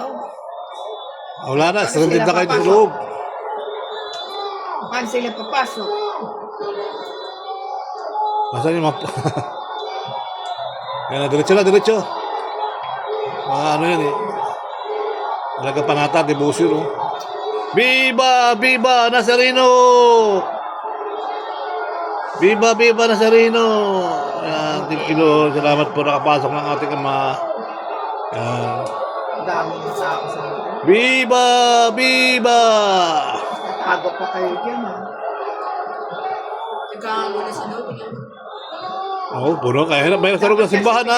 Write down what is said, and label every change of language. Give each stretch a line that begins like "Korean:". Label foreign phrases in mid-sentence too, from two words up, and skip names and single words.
Filipino: Wala na, Paano stranded sila na kayo sa papasok? loob. Paano sila papasok? Nasaan yung map? Yan na, diretso na, diretso. Mga ano yan eh. Talaga panata, devotion oh. Viva! Viva Nazareno! Viva! Viva Nazareno! Yan,
English: thank you Lord.
Filipino: Salamat po nakapasok ng ating ama. Yan. Ang dami ng tao sa loob. Viva! Viva! Tatago pa kayo dyan ha. Nagkakaan mo na sa loob. Oo, puno. Kaya may sa loob ng simbahan ha.